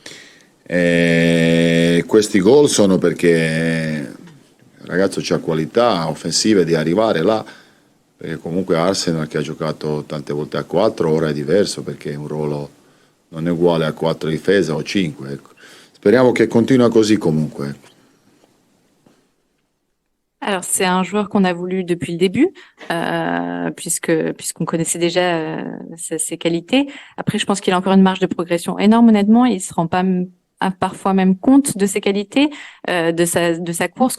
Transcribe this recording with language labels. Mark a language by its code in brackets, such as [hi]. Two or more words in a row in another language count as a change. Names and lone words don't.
[it] E questi gol sono perché il ragazzo ha qualità offensive di arrivare là, perché comunque Arsenal, che ha giocato tante volte a 4, ora è diverso perché un ruolo non è uguale a 4 difesa o 5. Ecco. Speriamo che continua così comunque. Ecco. [fr] Alors c'est un joueur qu'on a voulu depuis le début, puisqu'on connaissait déjà ses qualités. Après, je pense qu'il a encore une marge de progression énorme. Honnêtement, il se rend pas parfois même compte de ses qualités, de sa course.